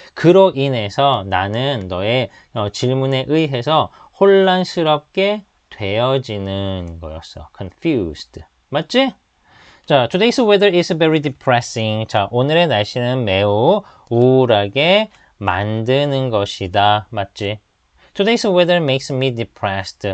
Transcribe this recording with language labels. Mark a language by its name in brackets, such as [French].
[Korean] 그로 인해서 나는 너의 질문에 의해서 혼란스럽게 되어지는 거였어. confused. 맞지? [English] 자, today's weather is very depressing. [Korean] 자, 오늘의 날씨는 매우 우울하게 만드는 것이다. 맞지? [English] Today's weather makes me depressed.